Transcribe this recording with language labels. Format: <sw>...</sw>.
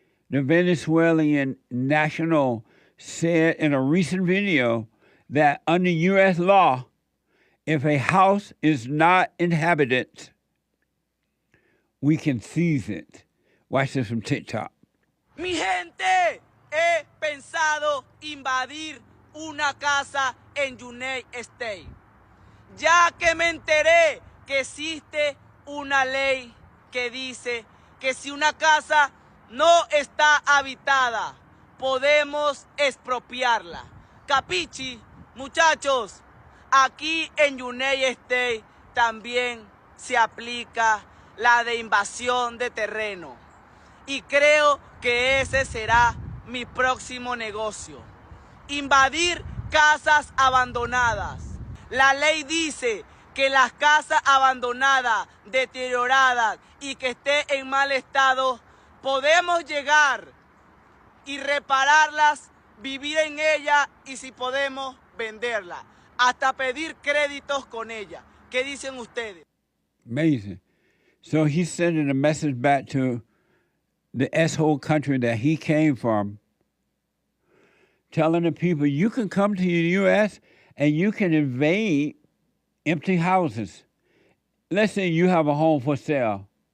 <en>The Venezuelan national said in a recent video that under U.S. law, if a house is not inhabited, we can seize it. Watch this from TikTok.</en> <es>Mi gente, he pensado invadir una casa en United States, ya que me enteré que existe una ley que dice que si una casa no está habitada, podemos expropiarla. Capichi, muchachos, aquí en United States también se aplica la de invasión de terreno. Y creo que ese será mi próximo negocio. Invadir casas abandonadas. La ley dice que las casas abandonadas, deterioradas y que esté en mal estado, podemos llegar y repararlas, vivir en ellas y si podemos venderlas, hasta pedir créditos con ellas. ¿Qué dicen ustedes?</es> <en>Amazing. So he's sending a message back to the S-hole country that he came from, telling the people, you can come to the U.S. and you can invade empty houses. Let's say you have a home for sale.</en>